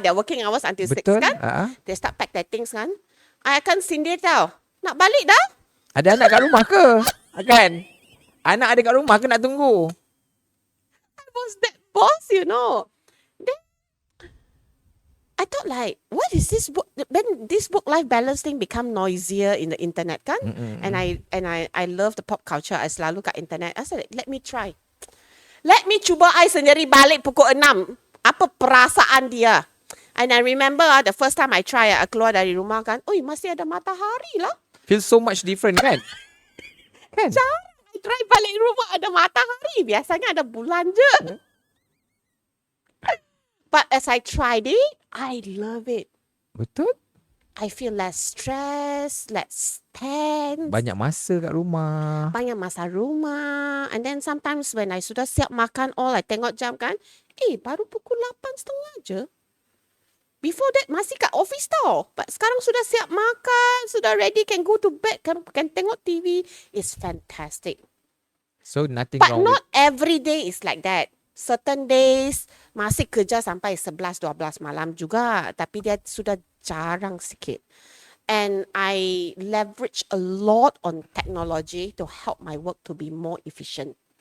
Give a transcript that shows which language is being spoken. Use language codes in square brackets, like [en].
[en] Their working hours until 6 kan. They start pack their things kan. [ms] I akan sindir tau. Nak balik dah? Ada anak kat rumah ke? Kan? Anak ada kat rumah ke nak tunggu? [en] I was that boss, you know. Then I thought like, what is this work? When this work-life balance thing become noisier in the internet kan? And I love the pop culture. I selalu kat internet. I said, let me try. Let me [ms] cuba I sendiri balik pukul 6. Apa perasaan dia? [en] And I remember the first time I try, I [ms] keluar dari rumah kan, masih ada matahari lah. [en] Feels so much different kan? [ms] Kan? I try balik rumah ada matahari. Biasanya ada bulan je. [en] But as I tried it, I love it. [ms] Betul? [en] I feel less stress, less tense. [ms] Banyak masa kat rumah. Banyak masa rumah. [en] And then sometimes when I sudah siap makan all, I tengok jam kan, baru pukul 8:30 je. Before that [ms] masih kat office tau. [en] But [ms] sekarang sudah siap makan, sudah [en] ready, can go to bed, can tengok TV. It's fantastic. So nothing But wrong not every day is like that. [ms] Certain days masih kerja sampai 11-12 malam juga. Tapi dia sudah jarang sikit. [en] And I leverage a lot on technology to help my work to be more efficient.